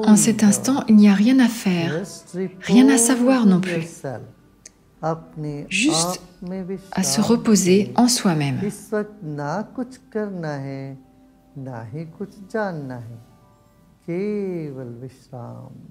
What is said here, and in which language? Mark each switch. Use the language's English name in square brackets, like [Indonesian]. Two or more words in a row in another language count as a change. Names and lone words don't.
[French] En cet instant, il n'y a rien à faire, [English] Just [French] rien à [English] repose [French] savoir non [English] in [French] plus. [English] yourself. [Hindi] अपने [French] Juste [Hindi] आप में [French] à se [Hindi] विश्राम [French] reposer [Hindi] करें। [French] en soi-même. [Hindi] इस वक्त ना कुछ करना है, ना ही कुछ जानना है, केवल विश्राम।